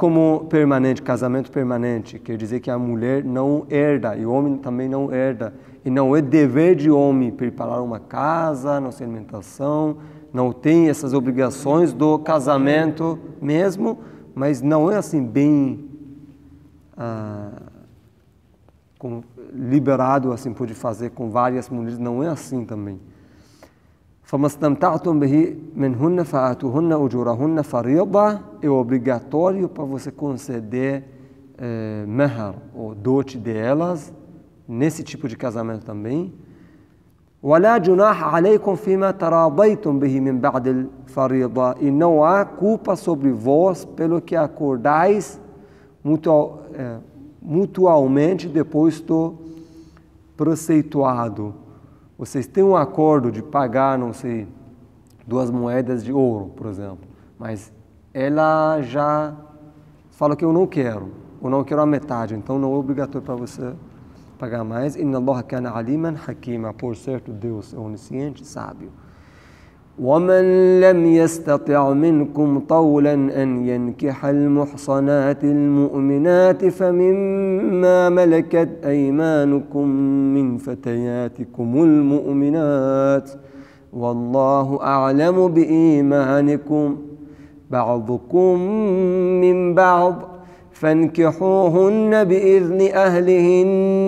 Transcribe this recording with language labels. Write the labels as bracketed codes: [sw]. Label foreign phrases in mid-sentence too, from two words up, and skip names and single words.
[pt] como permanente, casamento permanente, quer dizer que a mulher não herda e o homem também não herda, e não é dever de homem preparar uma casa, nossa alimentação, não tem essas obrigações do casamento mesmo, mas não é assim bem como liberado, assim, pode fazer com várias mulheres, não é assim também. [ar] فَمَا اسْتَمْتَعْتُمْ بِهِ مِنْهُنَّ فَآتُوهُنَّ أُجُورَهُنَّ فَرِيضَةً [pt] é obrigatório para você conceder mahar, ou dote delas, nesse tipo de casamento também. [ar] وَلَا جُنَاحَ عَلَيْكُمْ فِيمَا تَرَاضَيْتُمْ بِهِ مِنْ بَعْدِ الْفَرِيضَةِ [pt] e não há culpa sobre vós pelo que acordais mutualmente depois do preceituado. Vocês têm um acordo de pagar, não sei, 2 moedas de ouro, por exemplo, mas ela já fala que eu não quero a metade, então não é obrigatório para você pagar mais. [ar] إن الله كان عليما حكيما, [pt] por certo Deus é onisciente, sábio. [ar] وَمَنْ لَمْ يَسْتَطِعْ مِنْكُمْ طَوْلًا أَنْ يَنْكِحَ الْمُحْصَنَاتِ الْمُؤْمِنَاتِ فَمِمَّا مَلَكَتْ أَيْمَانُكُمْ مِنْ فَتَيَاتِكُمُ الْمُؤْمِنَاتِ وَاللَّهُ أَعْلَمُ بِإِيمَانِكُمْ بَعْضُكُمْ مِنْ بَعْضٍ فَانكِحُوهُنَّ بِإِذْنِ أَهْلِهِنَّ